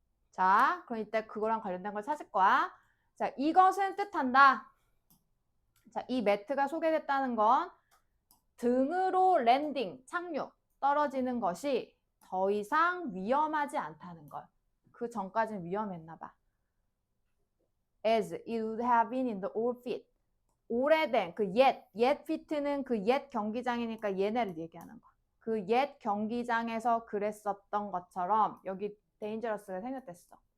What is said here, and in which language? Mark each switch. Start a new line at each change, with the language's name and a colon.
Korean: 자, 그럼 이때 그거랑 관련된 걸 찾을 거야. 자, 이것은 뜻한다. 자, 이 매트가 소개됐다는 건 등으로 랜딩, 착륙, 떨어지는 것이 더 이상 위험하지 않다는 걸. 그 전까지는 위험했나 봐.
English: As it would have been in the old fit.
Korean: 오래된 그 옛 fit는 그 옛 경기장이니까 얘네를 얘기하는 거. 그 옛 경기장에서 그랬었던 것처럼 여기 dangerous가 생겼댔어.